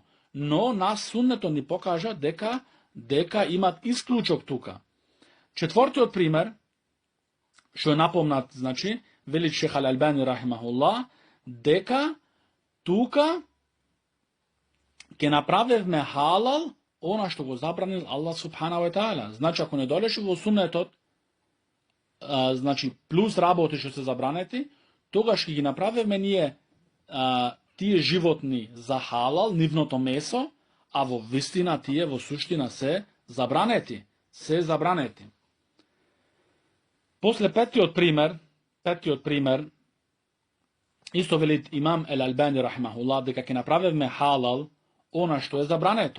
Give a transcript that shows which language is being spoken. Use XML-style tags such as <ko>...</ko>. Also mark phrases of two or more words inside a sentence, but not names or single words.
<mk>Но нас суннето ни покажа дека имат исклучок тука. Четвртиот пример, што е напомнат, значи, вели Шех Ал-Албани рахимахуллах, дека тука ќе направевме халал она што го забранил Аллах</mk> <ar>سبحانه وتعالى.</ar> <mk>Значи, ако не дојдеше во суннетот, значи, плюс работи што се забранети, тогаш ќе ги направевме ние тие животни за халал, нивното месо, а во вистина тие во суштина се забранети. После петиот пример, исто вели имам Ал-Албани рахимахуллах, дека ќе направевме халал она што е забрането.</mk>